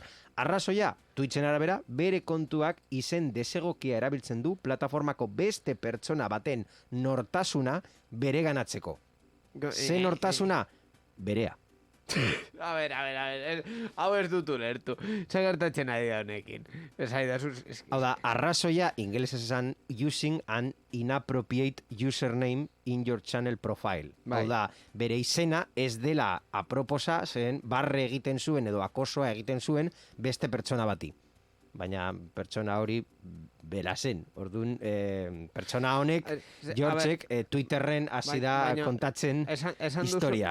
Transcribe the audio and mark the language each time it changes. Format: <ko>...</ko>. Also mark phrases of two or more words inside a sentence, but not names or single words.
<eu>Arrazoia, Twitchen arabera, bere kontuak izen desegokia erabiltzen du plataformako beste pertsona baten nortasuna bere ganatzeko. Ze nortasuna? Berea.</eu> <es>A ver,</es> <eu>hau ez dut ulertu. Zer gertatzen ari da honekin. Hau da, arrazoia, ingelesez esan,</eu> <en>using an inappropriate username in your channel profile.</en> <eu>Hau da, bere izena ez dela aproposa, zen barre egiten zuen edo akosoa egiten zuen beste pertsona bati. Baina pertsona hori bera zen. Orduan, pertsona honek, Georgek, Twitterren hasi da kontatzen historia.</eu>